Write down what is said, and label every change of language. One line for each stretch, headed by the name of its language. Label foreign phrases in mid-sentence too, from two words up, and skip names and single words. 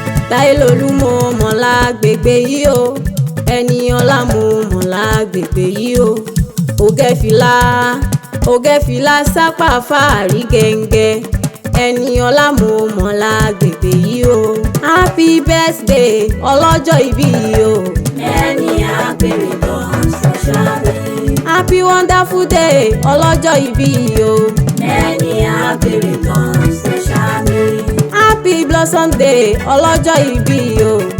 Yoruba: Táyé lolú mo mọ̀ lágbègbè yìí o. Ẹni ọlá mo mọ̀ lágbègbè yìí o. Ó gẹ́ fìlà, ó gẹ́ fìlà sápá fáàrí gẹ́ngẹ́. Ẹni ọlá mo mọ̀ lágbègbè yìí o.
English: Happy birthday,
Yoruba: ọlọ́jọ́ ìbí yìí o.
English: Many happy returns, socially. Happy wonderful day,
Yoruba: ọlọ́jọ́ ìbí yìí o.
English: Many happy returns, socially. Happy blossom day,
Yoruba: ọlọ́jọ́ ìbí yìí o.